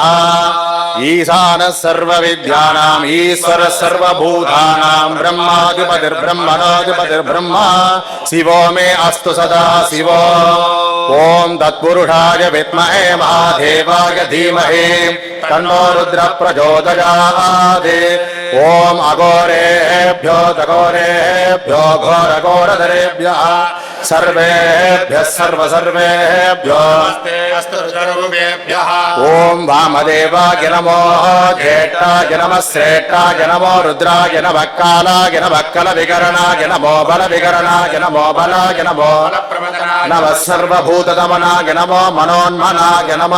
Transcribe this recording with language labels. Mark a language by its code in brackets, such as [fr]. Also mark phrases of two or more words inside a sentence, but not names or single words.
[sa] ईशानः सर्वविद्यानाम् ईश्वरः सर्वभूतानाम् ब्रह्माधिपतिर्ब्रह्मणोऽधिपतिर्ब्रह्मा शिवो मे अस्तु सदा शिवो. ओम् तत्पुरुषाय विद्महे महादेवाय धीमहि तन्नो रुद्र प्रचोदयात्. ओम् अघोरेभ्यो ऽथघोरेभ्यो घोरघोरधरेभ्यः सर्वेभ्यः सर्वसर्वेभ्यो अस्तु सर्वेभ्यः. ओम वामदेवाय नमो ज्येष्ठाय नमः श्रेष्ठाय नमो रुद्राय नमः कालाय नमः कलविकरणाय नमो बलविकरणाय नमो बलाय नमो नमः सर्वभूतदमनाय नमो मनोन्मनाय नमः.